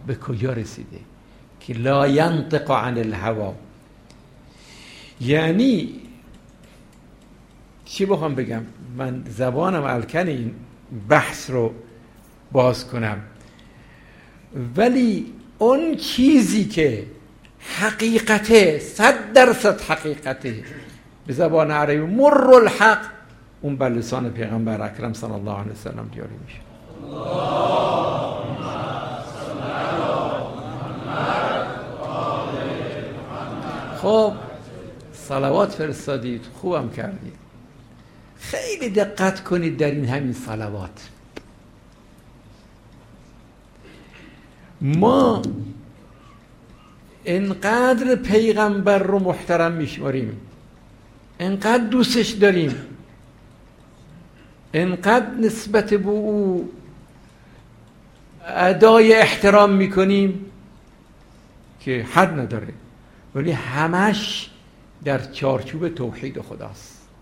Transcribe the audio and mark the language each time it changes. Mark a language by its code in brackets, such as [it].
[fa] به کجا رسیده که [ar] لا ينطق عن الهوى؟ [fa] یعنی چی بخوام بگم؟ من زبانم الکن این بحث رو باز کنم، ولی اون چیزی که حقیقته، 100% حقیقته، به زبان عربی [ar] مر الحق، [fa] اون به لسان پیغمبر اکرم [ar] صلی الله علیه وسلم [fa] جاری میشه. [ar] اللهم صل على محمد وآل محمد. [fa] خب صلوات فرستادید، خوبم کردید. خیلی دقت کنید در این همین صلوات. ما انقدر پیغمبر رو محترم میشماریم، انقدر دوستش داریم، انقدر نسبت به او ادای احترام میکنیم که حد نداره، ولی همش در چارچوب توحید خداست.